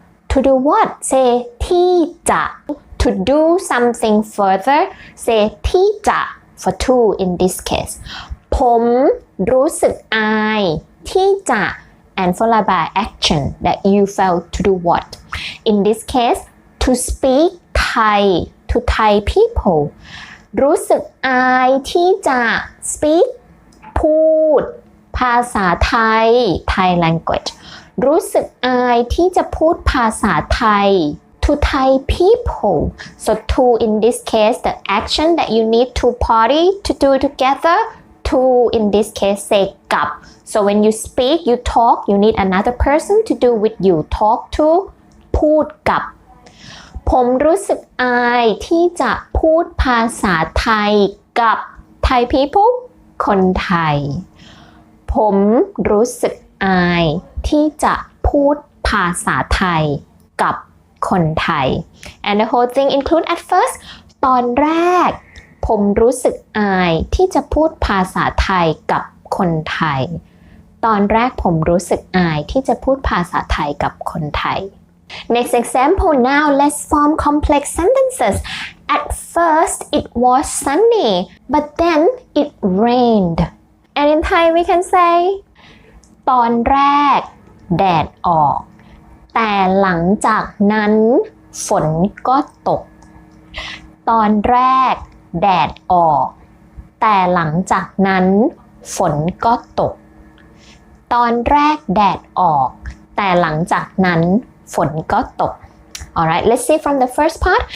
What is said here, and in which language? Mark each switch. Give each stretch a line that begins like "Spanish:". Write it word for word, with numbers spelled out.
English: to do what say ที่จะ to do something further say ที่จะ for to in this case
Thai: ผมรู้สึกอายที่จะ
English: and followed by action that you felt to do what in this case to speak Thai to Thai people
Thai: รู้สึกอายที่จะ
English: speak พูด
Thai: ภาษาไทย
English: Thai language
Thai: รู้สึกอายที่จะพูดภาษาไทย
English: to Thai people. So to in this case the action that you need to party to do together. To in this case say กับ so when you speak you talk you need another person to do with you. Talk to
Thai: พูดกับ ผมรู้สึกอายที่จะพูดภาษาไทยกับ Thai people คนไทย ผมรู้สึกอายที่จะพูดภาษาไทยกับคนไทย
English: and the whole thing include at first
Thai: ตอนแรกผมรู้สึกอายที่จะพูดภาษาไทยกับคนไทย ตอนแรกผมรู้สึกอายที่จะพูดภาษาไทยกับคนไทย
English: Next example now let's form complex sentences. At first it was sunny, but then it rained. And in Thai we can say
Thai: ตอนแรกแดดออกแต่หลังจากนั้นฝนก็ตกตอนแรกแดดออกแต่หลังจากนั้นฝนก็ตกตอนแรกแดดออกแต่หลังจากนั้นฝนก็ตก
English: Alright, let's see from the first part.